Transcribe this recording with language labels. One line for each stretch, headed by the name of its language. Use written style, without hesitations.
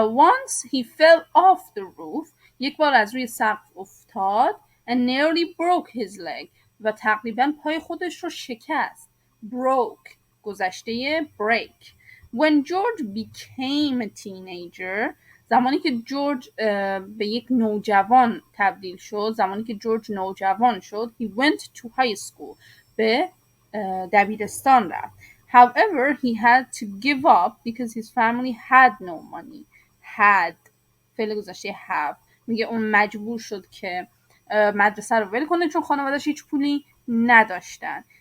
English: Once he fell off the roof.
Persian: یک بار از روی سقف افتاد.
English: And nearly broke his leg.
Persian: و تقریبا پای خودش رو شکست. Broke. گذشته break.
English: When George became a teenager.
Persian: زمانی که جورج به یک نوجوان تبدیل شد، زمانی که جورج نوجوان شد،
English: he went to high school.
Persian: به دبیرستان رفت.
English: However, he had to give up because his family had no money. Had.
Persian: فعل گذشته have. میگه اون مجبور شد که مدرسه رو ول کنه چون خانواده‌اش هیچ پولی نداشتن.